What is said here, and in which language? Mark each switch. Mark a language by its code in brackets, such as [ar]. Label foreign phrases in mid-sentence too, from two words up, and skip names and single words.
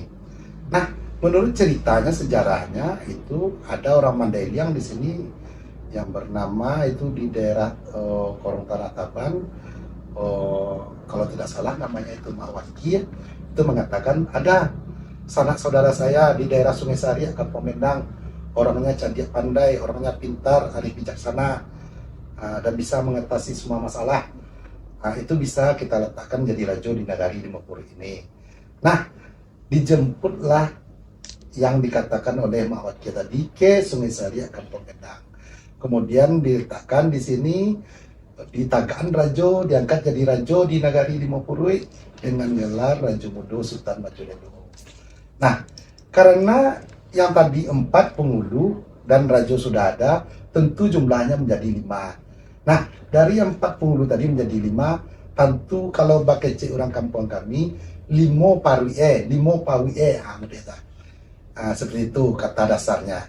[id] Nah, menurut ceritanya, sejarahnya itu ada orang Mandailing di sini yang bernama itu di daerah Korong Tanah Taban, kalau tidak salah namanya itu Mawaki, itu mengatakan ada sanak saudara saya di daerah Sungai Sari, Kampung Mendang, orangnya cerdik pandai, orangnya pintar, arif bijaksana, dan bisa mengatasi semua masalah. Itu bisa kita letakkan jadi Rajo di Nagari Limopuru ini. Nah, dijemputlah yang dikatakan oleh Mawaki tadi ke Sungai Sari, Kampung Mendang. Kemudian diletakkan di sini, ditagaan Rajo, diangkat jadi Rajo di Nagari Limopuru dengan gelar Rajo Mudo Sultan Majolelo. Nah, karena yang tadi 4 penghulu dan Rajo sudah ada, tentu jumlahnya menjadi 5. Nah, dari 4 penghulu tadi menjadi 5, tentu kalau bakece orang kampung kami, [min] limo pawie, [id] seperti itu kata dasarnya.